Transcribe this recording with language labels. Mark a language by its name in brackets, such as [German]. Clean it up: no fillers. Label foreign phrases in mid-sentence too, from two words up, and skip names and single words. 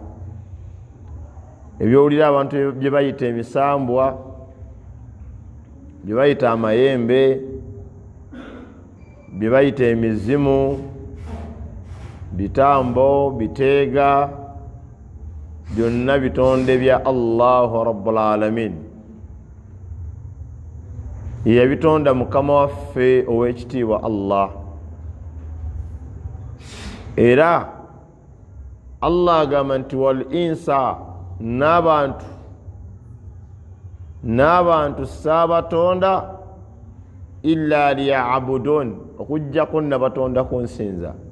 [Ganda] Ebyowulira abantu bye bayita emisambwa, bye bayita amayembe, bye bayita emizimu, bitambo, biteega, byonna bitonde bya [Arabic] الله رب العالمين. [Ganda] Yabitonda mukama waffe ow'ekitiibwa Allah. Era Allah agamba nti [Arabic] والإنس, [Ganda] n'abantu saabatonda [Arabic] إلا ليعبدون, [Ganda] okujjako nabatonda kunsinza.